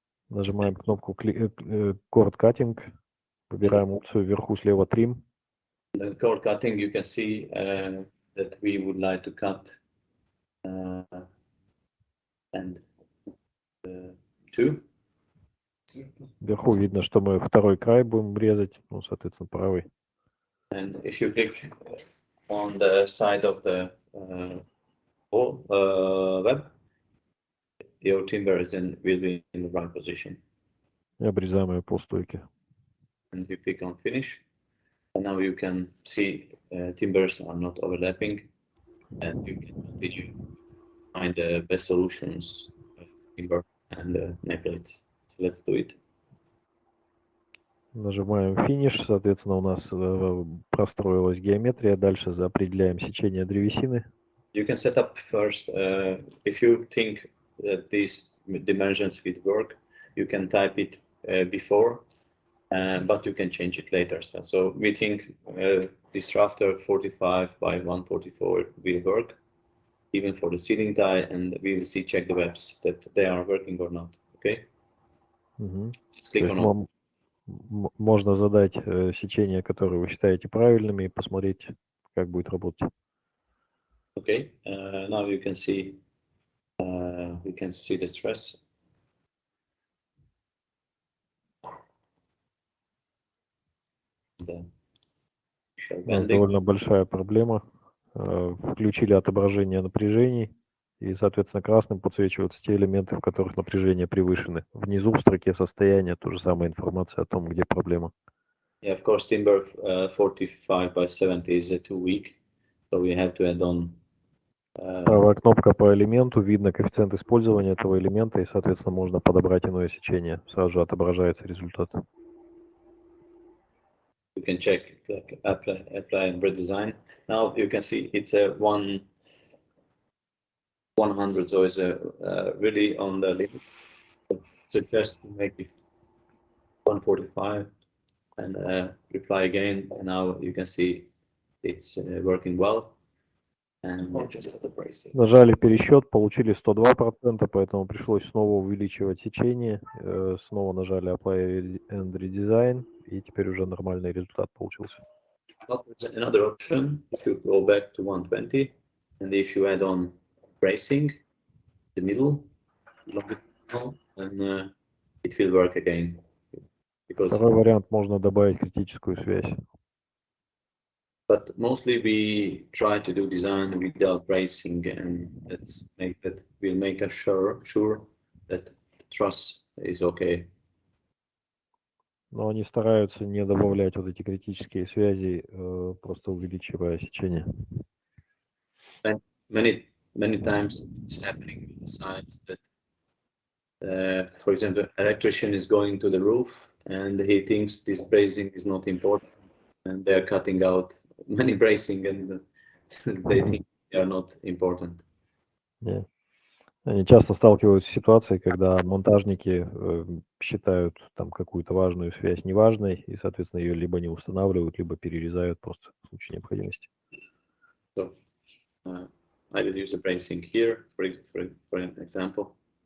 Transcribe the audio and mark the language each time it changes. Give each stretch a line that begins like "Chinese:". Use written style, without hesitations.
Russian: Нажимаем кнопку cord cutting, выбираем опцию вверху слева trim.
English: The cord cutting, you can see that we would like to cut and 2.
Russian: Вверху видно, что мы второй край будем резать, ну, соответственно, правый.
English: And if you click on the side of the web, your timber will be in the right position.
Russian: И обрезаем ее по стойке.
English: And you click on finish. And now you can see timbers are not overlapping, and you can continue to find the best solutions, timber and nameplates. So let's do it.
Russian: Нажимаем finish, соответственно, у нас простроилась геометрия. Дальше определяем сечение древесины.
English: You can set up first, if you think that these dimensions will work, you can type it before, but you can change it later. So we think this rafter 45 by 144 will work, even for the ceiling tie, and we will check the webs that they are working or not. Okay? Just click on OK.
Russian: Можно задать сечения, которые вы считаете правильными, и посмотреть, как будет работать.
English: Okay. Now you can see the stress.
Russian: У нас довольно большая проблема. Включили отображение напряжений, и, соответственно, красным подсвечиваются те элементы, в которых напряжения превышены. Внизу в строке состояния та же самая информация о том, где проблема.
English: Yeah, of course, timber 45 by 70 is too weak, so we have to add on.
Russian: Правая кнопка по элементу, видно коэффициент использования этого элемента, и, соответственно, можно подобрать иное сечение. Сразу же отображается результат.
English: You can check like apply and redesign. Now you can see it's a 100, so it's really on the limit. So just to make it 145 and reply again. And now you can see it's working well. And
Russian: Нажали пересчет, получили 102%, поэтому пришлось снова увеличивать сечение. Снова нажали Apply and Redesign, и теперь уже нормальный результат получился.
English: Another option, if you go back to 120, and if you add on bracing, the middle, and it will work again.
Russian: Второй вариант, можно добавить критическую связь.
English: But mostly we try to do design without bracing, and that will make us sure that the truss is okay.
Russian: Но они стараются не добавлять вот эти критические связи, просто увеличивая сечение.
English: Many times it's happening on the sides that, for example, electrician is going to the roof and he thinks this bracing is not important, and they're cutting out many bracing, and they think they are not important. Yeah.
Russian: Они часто сталкиваются с ситуацией, когда монтажники считают там какую-то важную связь неважной, и, соответственно, ее либо не устанавливают, либо перерезают просто в случае необходимости.
English: So, I will use the bracing here, for example.